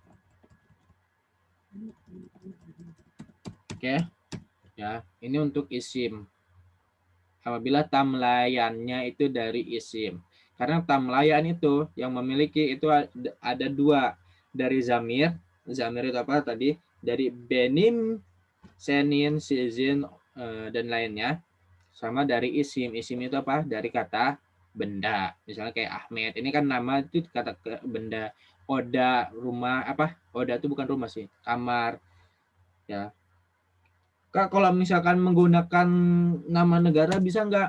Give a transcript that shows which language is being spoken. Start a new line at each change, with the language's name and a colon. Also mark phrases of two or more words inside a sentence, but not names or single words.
Indonesian: Oke. Ya, ini untuk isim. Apabila tamlayannya itu dari isim. Karena tamlayan itu yang memiliki itu ada 2 dari zamir. Zamir itu apa tadi? Dari
Turkish: benim, senin, sizin
Indonesian: dan lainnya. Sama dari isim. Isim itu apa? Dari kata benda. Misalnya kayak Ahmed. Ini kan nama itu kata benda. Oda, rumah apa? Oda itu bukan rumah sih, kamar. Ya. Kak, kalau misalkan menggunakan nama negara bisa nggak?